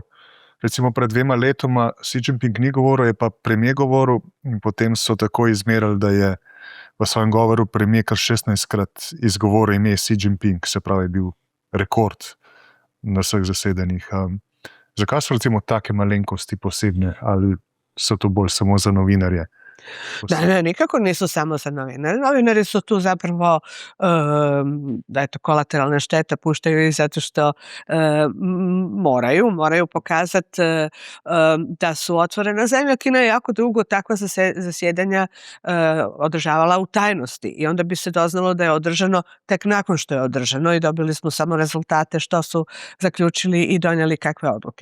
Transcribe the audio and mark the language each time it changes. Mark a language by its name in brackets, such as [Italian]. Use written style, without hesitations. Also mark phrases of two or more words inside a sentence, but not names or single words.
[Slovenian] Recimo pred 2 letoma Xi Jinping ni govoril, je pa premier govoril in potem so tako izmerili, da je v svojem govoru premier kar 16krat izgovoril ime Xi Jinping, se pravi je bil rekord na vseh zasedanjih. Zakaj so recimo take malenkosti posebne ali so to bolj samo za novinarje? [Croatian] Ne, nikako nisu samo za novinari. Novinari su tu zapravo da je to kolateralna šteta, puštaju ih zato što moraju pokazati da su otvorena zemlja. Kina je jako dugo takva zasjedanja održavala u tajnosti i onda bi se doznalo da je održano tek nakon što je održano i dobili smo samo rezultate što su zaključili i donijeli kakve odluke.